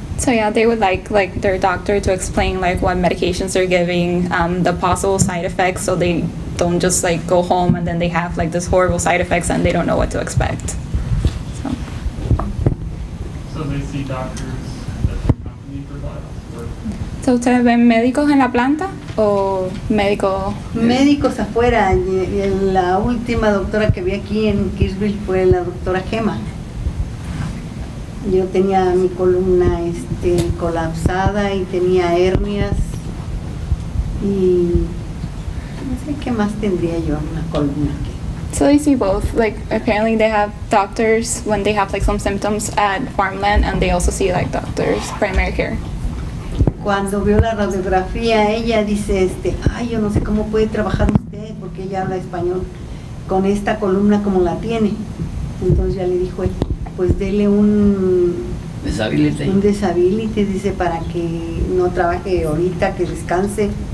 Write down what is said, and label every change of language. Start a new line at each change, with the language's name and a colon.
English: So yeah, they would like their doctor to explain like what medications they're giving, the possible side effects, so they don't just like go home and then they have like this horrible side effects and they don't know what to expect. So they see doctors that the company provides?
Spanish: So ¿ustedes ven médicos en la planta o médicos? Médicos afuera. La última doctora que vi aquí en Kirksville fue la doctora Gema. Yo tenía mi columna colapsada y tenía hernias y no sé qué más tendría yo en la columna.
English: So they see both. Like apparently they have doctors when they have like some symptoms at farmland, and they also see like doctors primary care.
Spanish: Cuando vio la radiografía, ella dice, ay, yo no sé cómo puede trabajar usted, porque ella habla español, con esta columna como la tiene. Entonces ya le dijo, pues dele un disability, dice, para que no trabaje ahorita, que descanse.